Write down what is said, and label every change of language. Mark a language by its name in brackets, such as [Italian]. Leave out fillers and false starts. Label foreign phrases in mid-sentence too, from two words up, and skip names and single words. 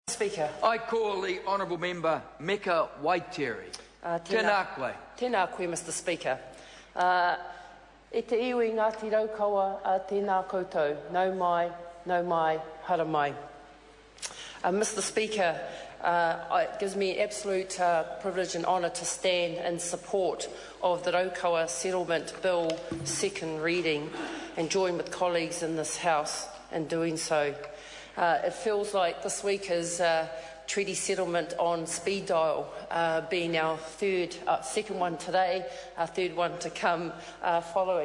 [English] Speaker. I call the Honourable Member Meka Waiteri. [Māori] Tēnā koe. Tēnā koe, [English] Mr Speaker. [Māori] E te iwi Ngāti Raukawa tēnā koutou. Nau mai, hara mai. [English] Mr Speaker, it gives me absolute privilege and honour to stand in support of the Raukawa Settlement Bill second reading and join with colleagues in this House in doing so. It feels like this week is treaty settlement on speed dial, being our second one today, our third one to come following.